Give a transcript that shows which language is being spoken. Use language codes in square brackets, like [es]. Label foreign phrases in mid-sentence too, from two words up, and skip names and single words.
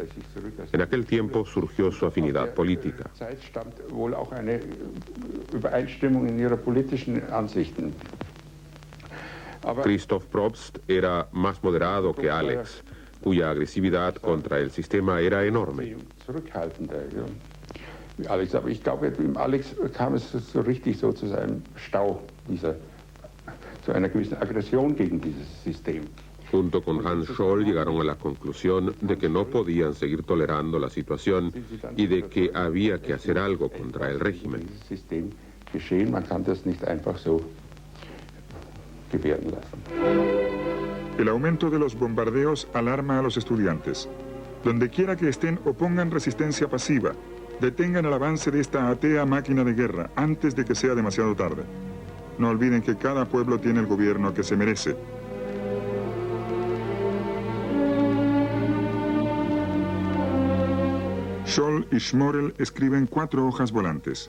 [es] En aquel tiempo surgió su afinidad política. Christoph Probst era más moderado que Alex, cuya agresividad contra el sistema era enorme. [de] Alex, aber ich glaube, im Alex kam es so richtig so zu seinem Stau, zu einer gewissen Aggression gegen dieses System. [es] Junto con Hans Scholl llegaron a la conclusión de que no podían seguir tolerando la situación y de que había que hacer algo contra el régimen. [de] Man kann das nicht einfach so gewähren lassen. [es] El aumento de los bombardeos alarma a los estudiantes. Donde quiera que estén, opongan resistencia pasiva. Detengan el avance de esta atea máquina de guerra antes de que sea demasiado tarde. No olviden que cada pueblo tiene el gobierno que se merece. Scholl y Schmorell escriben 4 hojas volantes.